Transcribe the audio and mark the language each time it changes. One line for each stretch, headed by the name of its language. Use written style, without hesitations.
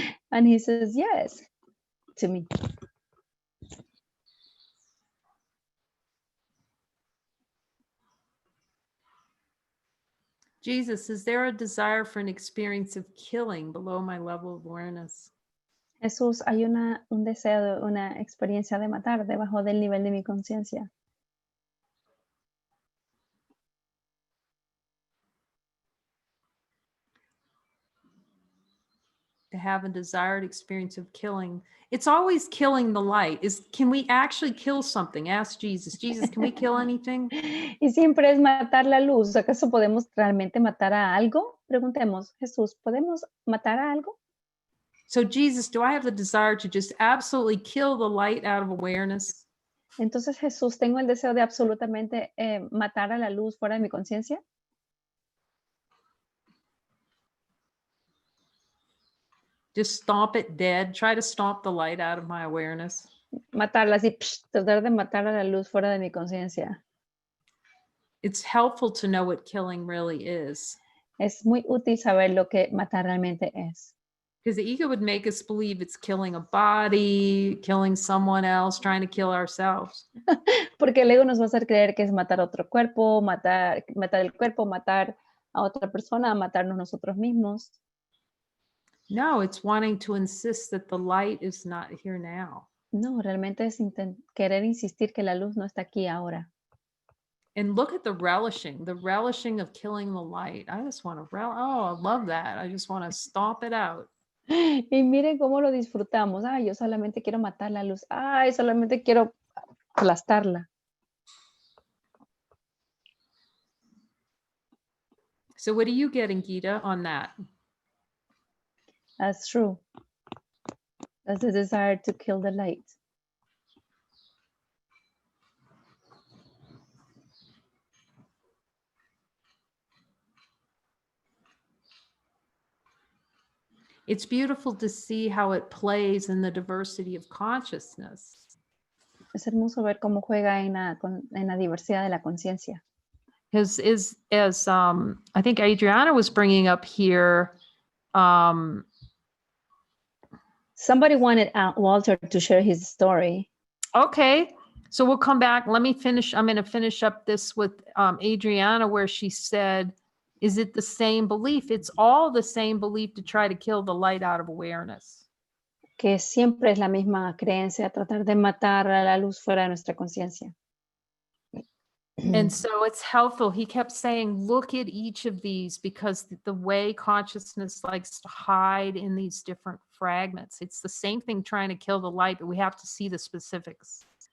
English: And he says, yes, to me. Jesus, is there a desire for an experience of killing below my level of awareness?
Spanish: Jesús, hay un deseo, una experiencia de matar debajo del nivel de mi conciencia.
English: To have a desired experience of killing. It's always killing the light. Can we actually kill something? Ask Jesus. Jesus, can we kill anything?
Spanish: Y siempre es matar la luz. ¿Acaso podemos realmente matar a algo? Preguntemos, Jesús, ¿podemos matar a algo?
English: So Jesus, do I have the desire to just absolutely kill the light out of awareness?
Spanish: Entonces, Jesús, ¿tengo el deseo de absolutamente matar a la luz fuera de mi conciencia?
English: Just stomp it dead? Try to stomp the light out of my awareness?
Spanish: Matarla así, tratar de matar a la luz fuera de mi conciencia.
English: It's helpful to know what killing really is.
Spanish: Es muy útil saber lo que matar realmente es.
English: Because the ego would make us believe it's killing a body, killing someone else, trying to kill ourselves.
Spanish: Porque el ego nos va a hacer creer que es matar otro cuerpo, matar el cuerpo, matar a otra persona, matarnos nosotros mismos.
English: No, it's wanting to insist that the light is not here now.
Spanish: No, realmente es querer insistir que la luz no está aquí ahora.
English: And look at the relishing of killing the light. I just want to oh, I love that. I just want to stomp it out.
Spanish: Y miren cómo lo disfrutamos. Ay, yo solamente quiero matar la luz. Ay, solamente quiero aplastarla.
English: So what are you getting, Gita, on that? That's true. That's the desire to kill the light. It's beautiful to see how it plays in the diversity of consciousness.
Spanish: Es hermoso ver cómo juega en la diversidad de la conciencia.
English: Because as I think Adriana was bringing up here, Somebody wanted Walter to share his story. okay, so we'll come back. Let me finish. I'm going to finish up this with Adriana, where she said, is it the same belief? It's all the same belief to try to kill the light out of awareness.
Spanish: Que siempre es la misma creencia, tratar de matar a la luz fuera de nuestra conciencia.
English: And so it's helpful. He kept saying, look at each of these, because the way consciousness likes to hide in these different fragments. It's the same thing trying to kill the light, but we have to see the specifics.